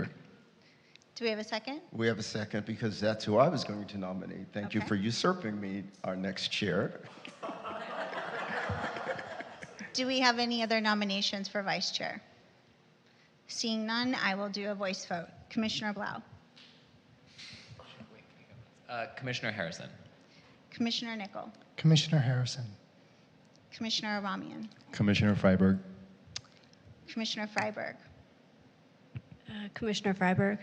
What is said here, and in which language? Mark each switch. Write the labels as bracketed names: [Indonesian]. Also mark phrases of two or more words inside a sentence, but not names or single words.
[English] second? Do we have a second? We have a second because that's who I was going to nominate. Thank you Okay. for usurping me, our next chair. Do we have any other nominations for vice chair? Seeing none, I will do a voice vote. Commissioner Blau, Commissioner Harrison. Commissioner Nickel, Commissioner Harrison. Commissioner Aramian, Commissioner Freiberg. Commissioner Freiberg, Commissioner Freiberg.